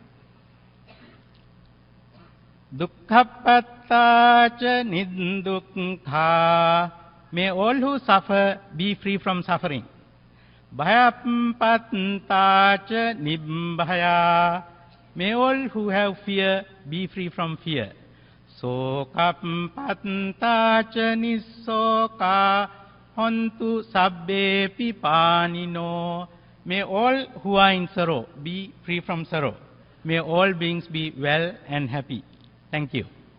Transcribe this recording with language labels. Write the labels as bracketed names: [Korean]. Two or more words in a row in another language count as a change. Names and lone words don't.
[Pali] Dukkhapattacha niddukkha. [English] May all who suffer be free from suffering. [Pali] Bhayapattacha nibbhaya. [English] May all who have fear be free from fear. [Pali] Sokapattacha nissoka. Hontu sabbe pipanino. [English] May all who are in sorrow be free from sorrow. May all beings be well and happy. Thank you.